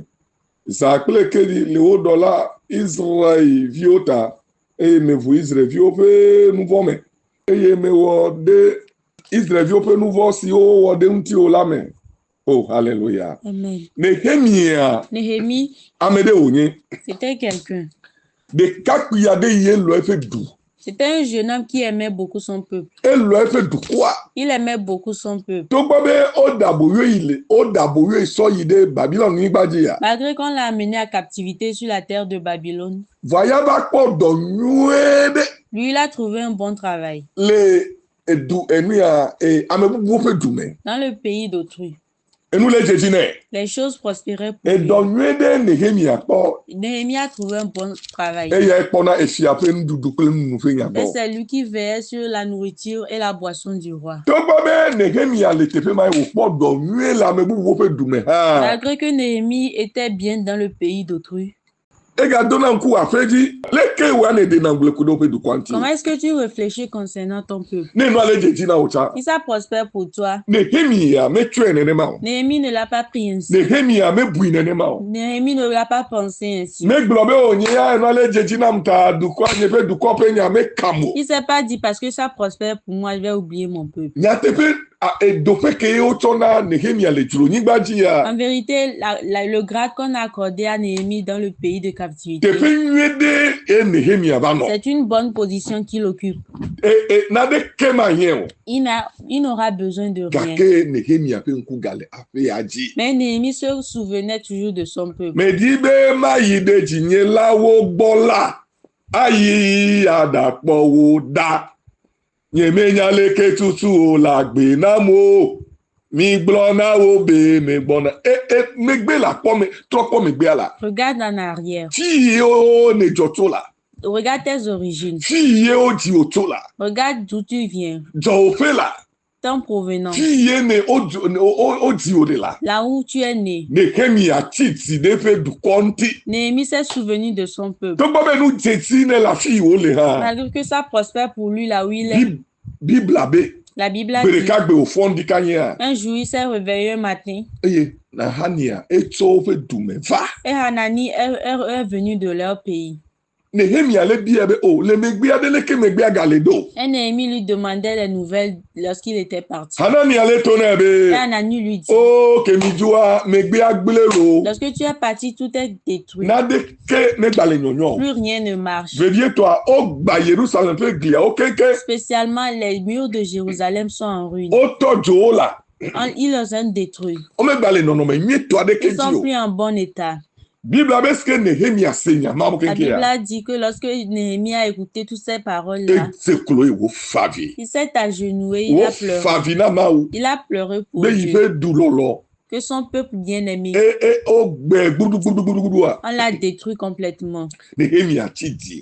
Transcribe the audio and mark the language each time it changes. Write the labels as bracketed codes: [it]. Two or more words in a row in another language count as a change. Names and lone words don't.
[ee] Zã kple keli le wo dɔla Israelviwo ta eye mevu Israelviwo ƒe nuvɔ me eye mewɔ ɖe Israelviwo ƒe nuvɔ siwo wɔ ɖe ŋutiwo la me. [fr] Oh, alléluia. Amen. [ee] Néhémie, ame ɖe wònye. [fr] C'était quelqu'un. [ee] Ɖekakpui aɖe yi elɔ eƒe du. [fr] C'était un jeune homme qui aimait beaucoup son peuple. [ee] Elɔ eƒe dukɔa. [fr] Il aimait beaucoup son peuple. [ee] Togbɔ be woda aboyoe sɔ yi ɖe Babylone nyigba dzi ya. [fr] Malgré qu'on l'a amené à captivité sur la terre de Babylone. [ee] Vaya va kpɔ dɔ nyuie ɖe. [fr] Lui, il a trouvé un bon travail. [ee] Le du enuya ame bubuwo ƒe du me. [fr] Dans le pays d'autrui. [ee] Enu le dzedzi nɛ. [fr] Les choses prospéraient pour lui. [ee] Edɔ nyuie ɖe Nehemia kpɔ. [fr] Néhémie a trouvé un bon travail. [ee] Eya ekpɔna efia ƒe nuɖuɖu kple nunu ƒe nya [fr] Et [ee] gbɔ. [fr] c'est lui qui veillait sur la nourriture et la boisson du roi. [ee] Togbɔ be Nehemia le teƒe ma ye wòkpɔ dɔ nyuie le ame bubuwo ƒe du me hã. [fr] Malgré que Néhémie était bien dans le pays d'autrui. [ee] Egadona ŋku aƒe dzi. Leke woa ne ɖena ŋgblẽku ɖe woƒe dukɔa ŋuti. [fr] Comment est-ce que tu réfléchis concernant ton peuple? [ee] Ne nua le dzedzi na wò tsa. [fr] Si ça prospère pour toi, [ee] Nehemia metsɔe nenema o. [fr] Néhémie ne l'a pas pris ainsi. [ee] Nehemia mebui nenema o. [fr] Néhémie ne l'a pas pensé ainsi. [ee] Megblɔ be wònye ya enua le dzedzi nam ta dukɔa nye ƒe dukɔ ƒe nya mekam o. [fr] Il s'est pas dit parce que ça prospère pour moi, je vais oublier mon peuple. [ee] Nyateƒe edoƒe ke wotsɔ na Nehemia le dzronyigba dzi ya. [fr] En vérité, le grade qu'on a accordé à Néhémie dans le pays de captivité, [ee] Teƒe nyuie ɖe ye Nehemia va nɔ. [fr] c'est une bonne position qu'il occupe. [ee] Naneke manye o. [fr] Il n'aura besoin de rien. [ee] Gake Nehemia ƒe ŋku gale aƒea dzi. [fr] Mais Néhémie se souvenait toujours de son peuple. [ee] Medi be mayi ɖe dzinyelawo gbɔ la, ayi aɖakpɔ wo ɖa. Nyemenya leke tutu o la gbe na mo. Mi gblɔ na wo be me gbɔna. Megbe la kpɔ me trɔ kpɔ megbea la. [fr] Regarde en arrière. [ee] Fi ye wo ne dzɔ tso la. [fr] Regarde tes origines. [ee] Fi ye wo dzi wo tso la. [fr] Regarde d'où tu viens. [ee] Dzɔ woƒe la. [fr] Ton provenance. [ee] Fi ye ne wo dzi wo de la. [fr] Là où tu es né. [ee] Nehemia tsi dzi ɖe ƒe dukɔ ŋuti. [fr] Néhémie s'est souvenu de son peuple. [ee] Togbɔ be nu dzesi ne la fi wo le hã. [fr] Malgré que ça prospère pour lui là où il est. [ee] Bibla be. [fr] La Bible a dit, [ee] Berekagbe ofɔndi kanyea. [fr] un jour il s'est réveillé un matin. [ee] Eye Nahania etso woƒe dume va. [fr] Et Hanani est venu de leur pays. [ee] Nehemia le bia be o le megbea ɖe leke megbea gale do. [fr] Et Néhémie lui demandait les nouvelles lorsqu'il était parti. [ee] Hanania le to ne be. [fr] Et Hanani lui dit, [ee] O kemidzoa megbea gble lo. [fr] lorsque tu es parti, tout est détruit. [ee] Nadeke ne gbale nyɔnyɔ. [fr] Plus rien ne marche. [ee] Vevietɔa o gba Yerusalem ƒe gliawo keke. [fr] Spécialement, les murs de Jérusalem sont en ruine. [ee] Wotɔ dzo wo la. [fr] Ils les ont détruits. [ee] O megbale nɔnɔme nyuitɔ aɖeke [fr] Ils [ee] dzi [fr] sont [ee] o. [fr] plus en bon état. [ee] Bible be sike Nehemia se nya ma mo [fr] La Bible [ee] keke ya. [fr] a dit que lorsque Néhémie a écouté toutes ces paroles-là, [ee] Etse klo ye wo favi. [fr] il s'est agenouillé, il [ee] Wo [fr] a pleuré. [ee] favi na Mawu. [fr] Il a pleuré pour [ee] Be yi [fr] Dieu, [ee] ƒe du lɔlɔ. [fr] que son peuple bien-aimé, [ee] O gbe gbudugbudugbudugbudua. [fr] on l'a détruit complètement. [ee] Nehemia tsi dzi.